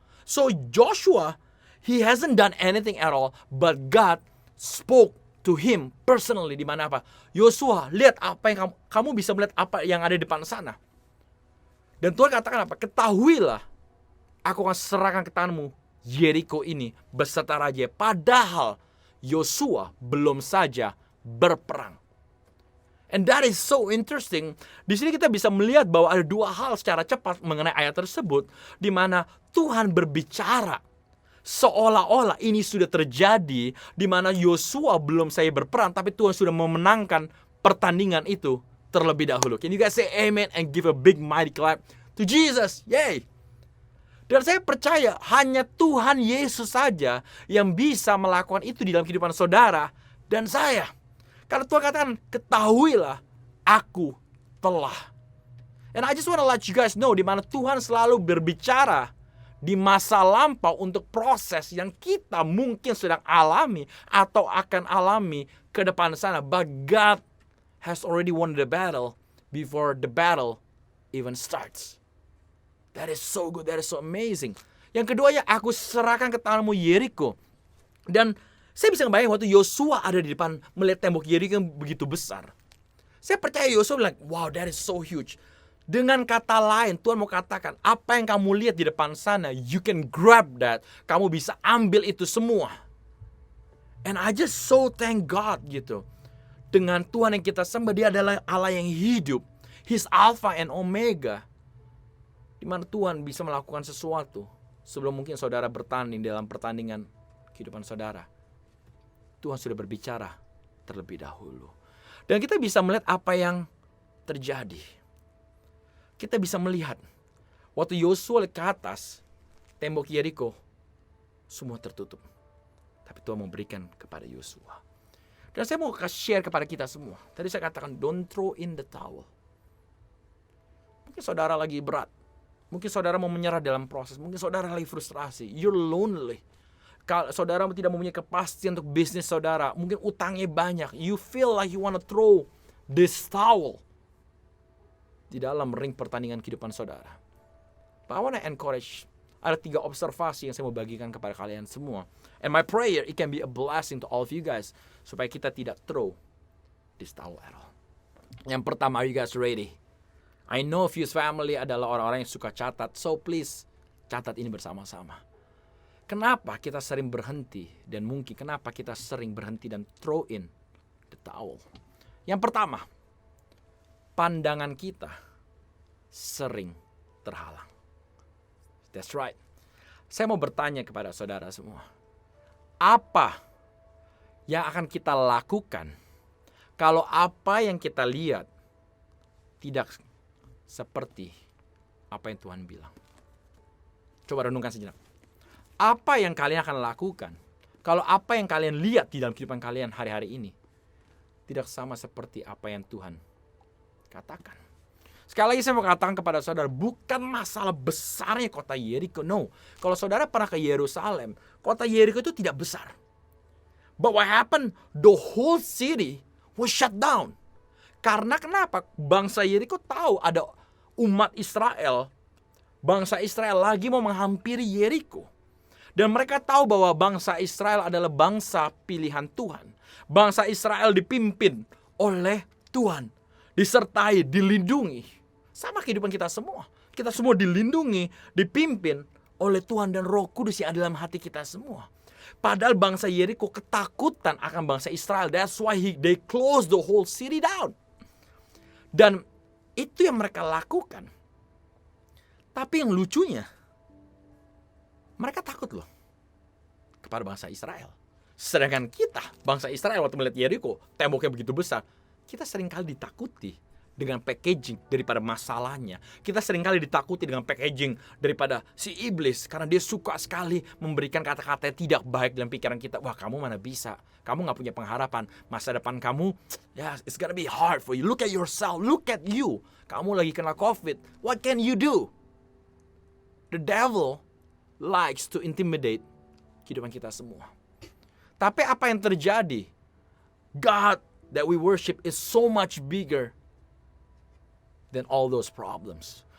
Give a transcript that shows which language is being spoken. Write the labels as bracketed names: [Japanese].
[English] So Joshua, he hasn't done anything at all, but God spoke to him personally. [Indonesian] Di mana apa? Yosua, lihat apa yang kamu bisa melihat apa yang ada di depan sana. Dan Tuhan katakan apa? Ketahuilah, aku akan serahkan ke tanganmu Yeriko ini beserta raja. Padahal Yosua belum saja berperang. [English] And that is so interesting. [Indonesian] Di sini kita bisa melihat bahwa ada dua hal secara cepat mengenai ayat tersebut, di mana Tuhan berbicara seolah-olah ini sudah terjadi, di mana Yosua belum saya berperang, tapi Tuhan sudah memenangkan pertandingan itu terlebih dahulu. [English] Can you guys say amen and give a big mighty clap to Jesus? Yay! [Indonesian] Dan saya percaya hanya Tuhan Yesus saja yang bisa melakukan itu di dalam kehidupan saudara dan saya. Karena Tuhan katakan, ketahuilah, aku telah. [English] And I just want to let you guys know, [Indonesian] di mana Tuhan selalu berbicara di masa lampau untuk proses yang kita mungkin sedang alami atau akan alami ke depan sana. [English] But God has already won the battle before the battle even starts. That is so good, that is so amazing. [Indonesian] Yang kedua, ya, aku serahkan ke tanganmu Yeriko. Dan saya bisa membayangkan waktu Yosua ada di depan melihat tembok Yeriko yang begitu besar. Saya percaya Yosua bilang, [English] wow, that is so huge. [Indonesian] Dengan kata lain, Tuhan mau katakan, apa yang kamu lihat di depan sana, [English] you can grab that. [Indonesian] Kamu bisa ambil itu semua. [English] And I just so thank God [Indonesian] gitu. Dengan Tuhan yang kita sembah, dia adalah Allah yang hidup. [English] He's Alpha and Omega. [Indonesian] Di mana Tuhan bisa melakukan sesuatu sebelum mungkin saudara bertanding dalam pertandingan kehidupan saudara. Tuhan sudah berbicara terlebih dahulu. Dan kita bisa melihat apa yang terjadi. Kita bisa melihat waktu Yosua ke atas, tembok Yeriko semua tertutup. tapi Tuhan memberikan kepada Yosua. Dan saya mau share kepada kita semua. Tadi saya katakan, [English] don't throw in the towel. [Indonesian] Mungkin saudara lagi berat. Mungkin saudara mau menyerah dalam proses. Mungkin saudara lagi frustrasi. [English] You're lonely. [Indonesian] Kalau saudara tidak mempunyai kepastian untuk bisnis saudara. Mungkin utangnya banyak. [English] You feel like you want to throw this towel [Indonesian] di dalam ring pertandingan kehidupan saudara. [English] But I want to encourage. [Indonesian] Ada 3 observasi yang saya mau bagikan kepada kalian semua. [English] And my prayer, it can be a blessing to all of you guys. [Indonesian] Supaya kita tidak [English] throw this towel at all. [Indonesian] Yang pertama, [English] are you guys ready? I know [Indonesian] Fuse Family adalah orang-orang yang suka catat. [English] So please, [Indonesian] catat ini bersama-sama. Kenapa kita sering berhenti? Dan mungkin kenapa kita sering berhenti dan [English] throw in the towel? [Indonesian] Yang pertama, pandangan kita sering terhalang. [English] That's right. [Indonesian] Saya mau bertanya kepada saudara semua. Apa yang akan kita lakukan kalau apa yang kita lihat tidak seperti apa yang Tuhan bilang? Coba renungkan sejenak. Apa yang kalian akan lakukan kalau apa yang kalian lihat di dalam kehidupan kalian hari-hari ini tidak sama seperti apa yang Tuhan katakan? Sekali lagi saya mau katakan kepada saudara, bukan masalah besarnya kota Yeriko. No, kalau saudara pernah ke Yerusalem, kota Yeriko itu tidak besar. [English] But what happened? The whole city was shut down. [Indonesian] Karena kenapa? Bangsa Yeriko tahu ada umat Israel. Bangsa Israel lagi mau menghampiri Yeriko. Dan mereka tahu bahwa bangsa Israel adalah bangsa pilihan Tuhan. Bangsa Israel dipimpin oleh Tuhan. Disertai, dilindungi. Sama kehidupan kita semua. Kita semua dilindungi, dipimpin oleh Tuhan dan Roh Kudus yang ada dalam hati kita semua. Padahal bangsa Yeriko ketakutan akan bangsa Israel. [English] That's why they closed the whole city down. [Indonesian] Dan itu yang mereka lakukan. Tapi yang lucunya, mereka takut loh kepada bangsa Israel. Sedangkan kita, bangsa Israel waktu melihat Yeriko, temboknya begitu besar, kita seringkali ditakuti dengan packaging daripada masalahnya. Kita seringkali ditakuti dengan packaging daripada si iblis. Karena dia suka sekali memberikan kata-kata yang tidak baik dalam pikiran kita. Wah, kamu mana bisa? Kamu gak punya pengharapan. Masa depan kamu, [English] it's gonna be hard for you. Look at yourself. Look at you. [Indonesian] Kamu lagi kena COVID. [English] What can you do? The devil likes to intimidate [Indonesian] kehidupan kita semua. Tapi apa yang terjadi? [English] God that we worship is so much bigger than all those problems.